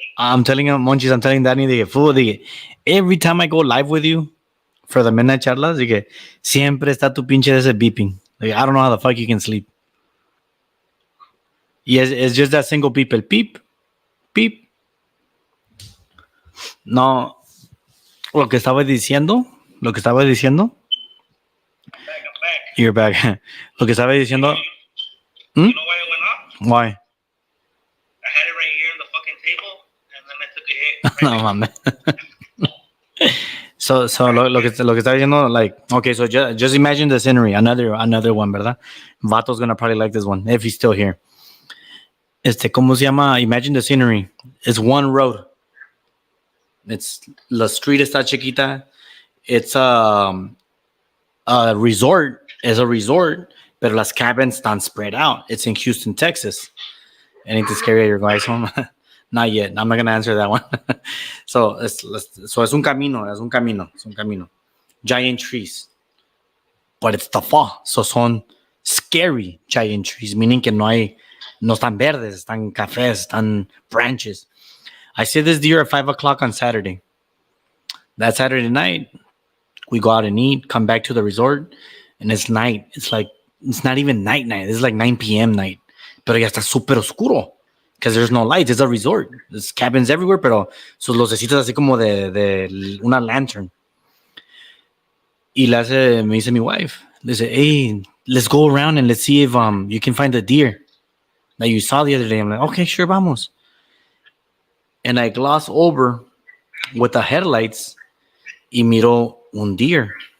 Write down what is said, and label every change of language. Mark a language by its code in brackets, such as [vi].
[en] I'm telling him, Monchis, I'm telling Danny, dije, fool, dije, every time I go live with you for the MidNite Charlas, dije, [es] siempre está tu pinche ese [en] beeping. Like, I don't know how the fuck you can sleep. Yes, it's just that single beep, el beep. [es] No, lo que estaba diciendo. [en] I'm back. You're back. [es] Lo que estaba diciendo. [en] You know why it went off? Why? I had it right here on the fucking table, and then I took a hit. [es] No, mames. [en] So [es] lo que estaba diciendo, [en] like, okay, so just imagine the scenery. [es] Another one, ¿verdad? [en] Vato's gonna probably like this one if he's still here. [es] ¿Cómo se llama? [en] Imagine the scenery. It's one road. [es] La street está chiquita. [en] It's a resort. It's a resort, [es] pero las cabins están [en] spread out. It's in Houston, Texas. Anything to scare your guys home? Not yet. I'm not gonna answer that one. [es] So es un camino. [en] Giant trees, but it's the fall. So son scary giant trees, meaning [es] que no están verdes, están cafés, [en] están branches. I see this deer at 5:00 on Saturday. That Saturday night, we go out and eat, come back to the resort, and it's night. It's not even night. It's like 9 p.m. night. [es] Pero ya está súper oscuro. [en] Because there's no lights. It's a resort. There's cabins everywhere, [es] pero sus lucecitas así como de una [en] lantern. [es] Y me dice mi wife, dice, [en] hey, let's go around and let's see if you can find the deer that you saw the other day. I'm like, okay, sure, vamos. And I gloss over with the headlights [es] y miro un [en] deer.